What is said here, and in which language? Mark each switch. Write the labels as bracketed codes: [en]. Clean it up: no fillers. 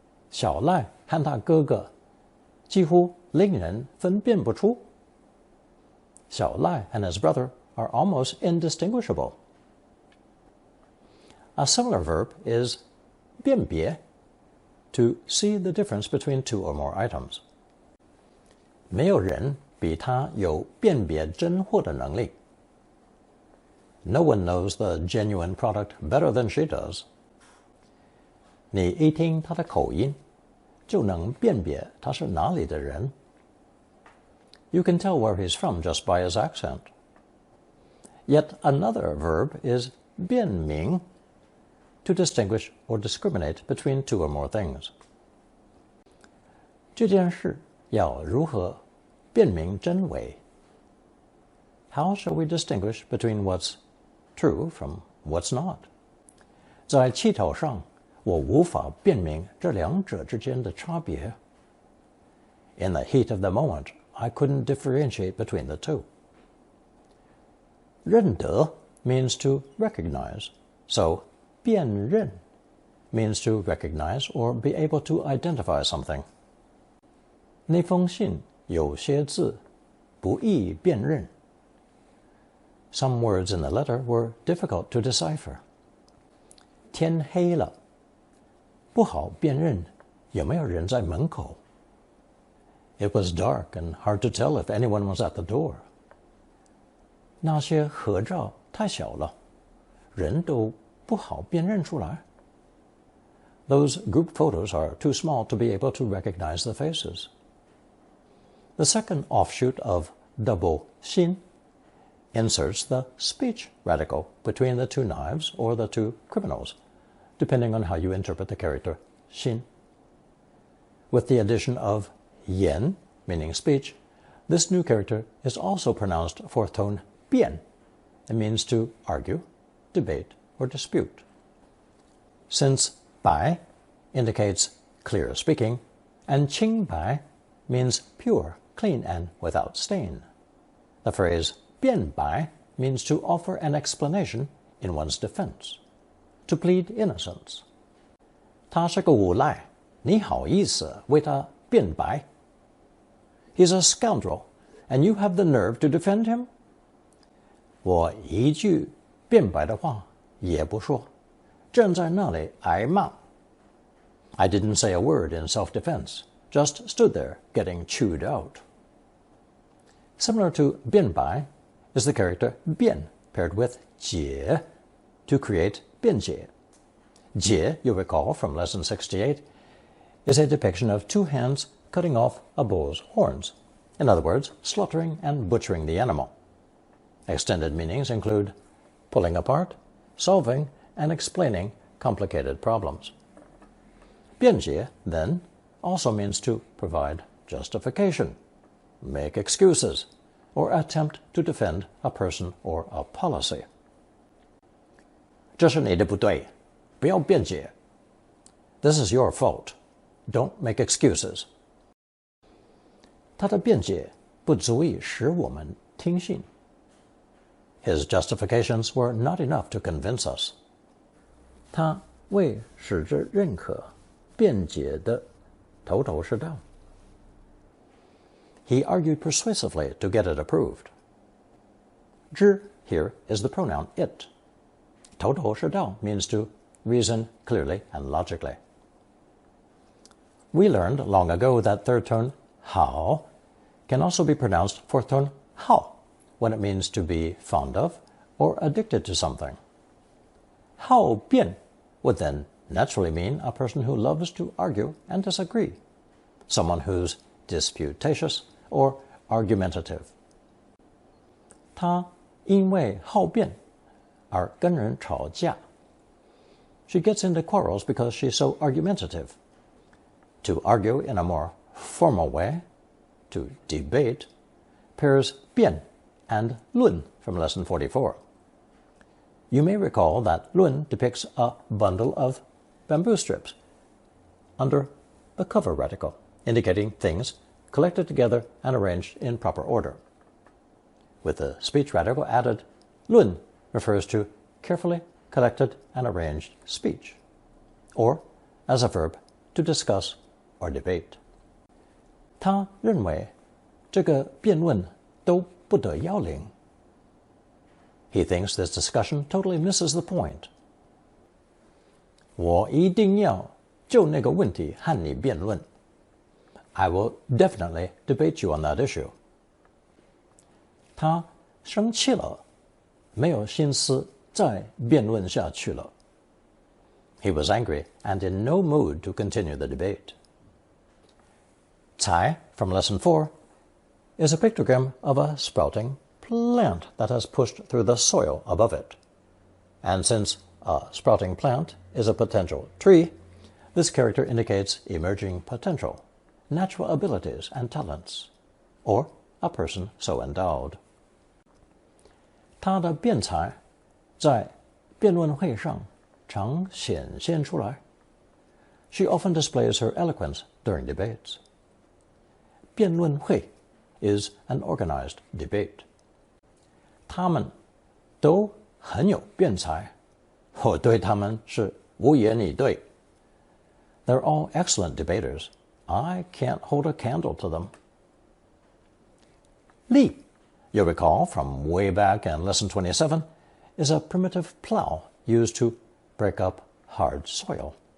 [zh] 小赖和他哥哥几乎令人分辨不出. [en] 小赖 and his brother are almost indistinguishable. A similar verb is 辨别, to see the difference between 2 or more items. [zh] 没有人比他有辨别真货的能力. [en] No one knows the genuine product better than she does. [zh] 你一听他的口音，就能辨别他是哪里的人. [en] You can tell where he's from just by his accent. Yet another verb is 辨明, to distinguish or discriminate between 2 or more things. [zh] 这件事要如何辨明真伪? [en] How shall we distinguish between what's true from what's not? [zh] 在气头上，我无法辨明这两者之间的差别. [en] In the heat of the moment, I couldn't differentiate between the 2. 认得 means to recognize, so 辨认 means to recognize or be able to identify something. [zh] 那封信有些字不易辨认. [en] Some words in the letter were difficult to decipher. [zh] 天黑了，不好辨认有没有人在门口. [en] It was dark and hard to tell if anyone was at the door. [zh] 那些合照太小了，人都不好辨认出来. [en] Those group photos are too small to be able to recognize the faces. The second offshoot of double 辛 inserts the speech radical between the 2 knives or the 2 criminals, depending on how you interpret the character 辛. With the addition of 言, meaning speech, this new character is also pronounced fourth tone 辩. It means to argue, debate, or dispute. Since 白 indicates clear speaking, and 清白 means pure, clean, and without stain, the phrase 辩白 means to offer an explanation in one's defense, to plead innocence. [zh] 他是个无赖，你好意思为他辩白? [en] He's a scoundrel, and you have the nerve to defend him? [zh] 我一句辩白的话也不说，站在那里挨骂. [en] I didn't say a word in self-defense, just stood there getting chewed out. Similar to 辩白 is the character 辩 paired with 解 to create 辩解. 解, you recall from lesson 68, is a depiction of 2 hands cutting off a bull's horns. In other words, slaughtering and butchering the animal. Extended meanings include pulling apart, solving, and explaining complicated problems. 辩解, then, also means to provide justification, make excuses, or attempt to defend a person or a policy. [zh] 这是你的不对，不要辩解. [en] This is your fault. Don't make excuses. [zh] 他的辩解不足以使我们听信. [en] His justifications were not enough to convince us. [zh] 他为使之认可辩解的头头是道. [en] He argued persuasively to get it approved. 之 here is the pronoun it. 头头是道 means to reason clearly and logically. We learned long ago that third tone 好 can also be pronounced fourth tone 好 when it means to be fond of or addicted to something. 好辩 would then naturally mean a person who loves to argue and disagree, someone who's disputatious or argumentative. [zh] 他因为好辩而跟人吵架. [en] She gets into quarrels because she's so argumentative. To argue in a more formal way, to debate, pairs 辩 and 论 from lesson 44. You may recall that 论 depicts a bundle of bamboo strips under the cover reticle, indicating things collected together and arranged in proper order. With the speech reticle added, 论 refers to carefully collected and arranged speech, or as a verb, to discuss or debate. [zh] 他认为这个辩论都不得要领. [en] He thinks this discussion totally misses the point. [zh] 我一定要就那个问题和你辩论. [en] I will definitely debate you on that issue. [zh] 他生气了，没有心思再辩论下去了. [en] He was angry and in no mood to continue the debate. 才 from lesson 4 is a pictogram of a sprouting plant that has pushed through the soil above it. And since a sprouting plant is a potential tree, this character indicates emerging potential, natural abilities and talents, or a person so endowed. [zh] 他的辩才在辩论会上常显现出来. [en] She often displays her eloquence during debates. 辩论会 is an organized debate. [zh] 他们都很有辩才，我对他们是无言以对. [en] They're all excellent debaters. I can't hold a candle to them. 力, you'll recall from way back in lesson 27, is a primitive plow used to break up hard soil.